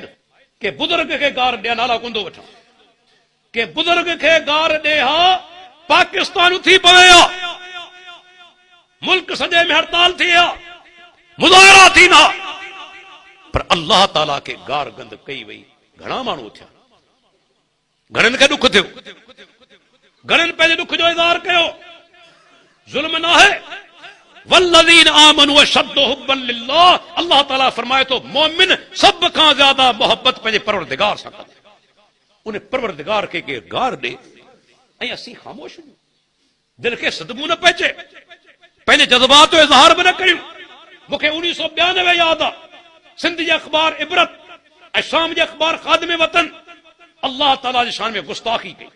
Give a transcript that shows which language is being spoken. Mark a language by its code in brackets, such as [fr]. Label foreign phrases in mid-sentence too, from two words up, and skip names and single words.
[sd] के बुज़ुर्ग खे गार ॾे, नाला कोन थो वठां, के बुज़ुर्ग खे गार ॾे हा पाकिस्तान उथी पवे हा, मुल्क सॼे में हड़ताल थी हा, मुज़ाहिरा थींदा, पर अल्लाह ताला खे गार गंद कई वई। घणा माण्हू थिया, घणनि खे ॾुख थियो, घणनि पंहिंजे ॾुख जो इज़हार कयो। ज़ुल्म न आहे। [ar] والذين آمنوا أشد حبا لله. [sd] अल्लाह ताला फरमाए थो मोमिन सभ खां ज्यादा मोहब्बत पंहिंजे परवरदिगार सां कंदा। उन परवरदिगार खे के गार ॾे ऐं असीं ख़ामोश आहियूं, दिलि खे सदमो न पहुचे, पंहिंजे जज़्बात जो इज़हार बि न करियूं। मूंखे 1992 यादि आहे, सिंध जे अख़बार इबरत ऐं शाम जे अख़बार ख़ादिम वतन अल्लाह ताला जी शान में गुस्ताखी कई।